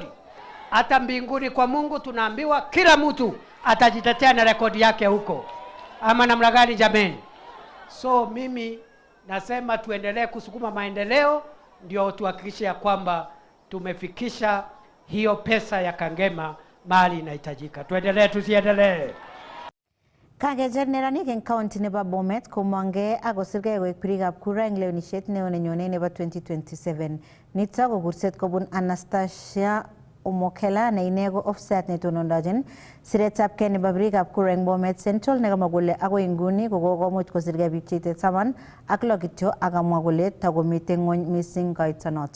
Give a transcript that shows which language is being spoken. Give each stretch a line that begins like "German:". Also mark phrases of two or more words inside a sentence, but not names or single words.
Swahili: Hata mbinguni kwa Mungu tunaambiwa kila mtu atajitetea na rekodi yake huko. Ama namna gani jameni? So mimi nasema tuendelee kusukuma maendeleo, ndio tuhakikishe ya kwamba tumefikisha hiyo pesa ya Kangema mahali inahitajika. Tuendelee tusiendelee.
Kalenjin: Kakecher neranik eng county nebo Bomet komongei akosirgei koek birikab kura eng lewenisiet neo nenyone nebo 2027. Nito ko kurset kobun Anastasia Omokela ne ine ko ofisat netonondochin siretabgei nebo birikab kura eng Bomet Central, nekamwa kole akoi nguni kokomuch kosirgei biik cheite 16 kityo, akamwa kole takomite ng'ony missing koitonoto.